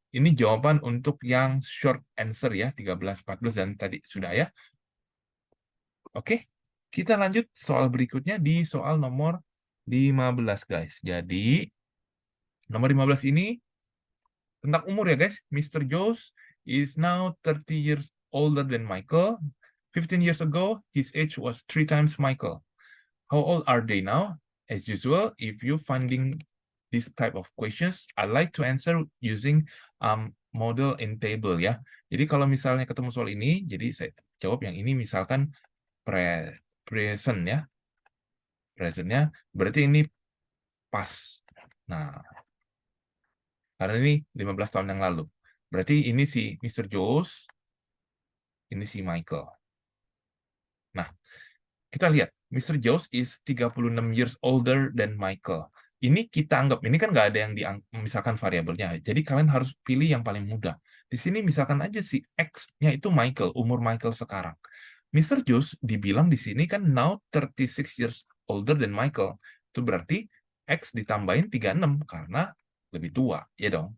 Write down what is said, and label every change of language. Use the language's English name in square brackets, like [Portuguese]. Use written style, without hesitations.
[Indonesian] Ini jawaban untuk yang short answer ya. 13, 14 dan tadi sudah ya. Oke. Kita lanjut soal berikutnya di soal nomor 15 guys. Jadi nomor 15 ini tentang umur ya guys. [English] Mr. Jones is now 30 years older than Michael. 15 years ago, his age was 3 times Michael. How old are they now? As usual, if you finding this type of questions, I like to answer using model in table ya. [Indonesian] Jadi kalau misalnya ketemu soal ini, jadi saya jawab yang ini misalkan present ya. Presentnya berarti ini pas. Nah, karena ini 15 tahun yang lalu. Berarti ini si Mr. Jones, ini si Michael. Nah, kita lihat, Mr. [English] Jones is 36 years older than Michael. [Indonesian] Ini kita anggap, ini kan nggak ada yang misalkan variabelnya. Jadi kalian harus pilih yang paling mudah. Di sini misalkan aja si X-nya itu Michael, umur Michael sekarang. Mr. [English] Jones [Indonesian] dibilang di sini kan [English] now 36 years older than Michael. [Indonesian] Itu berarti X ditambahin 36 karena lebih tua, ya dong.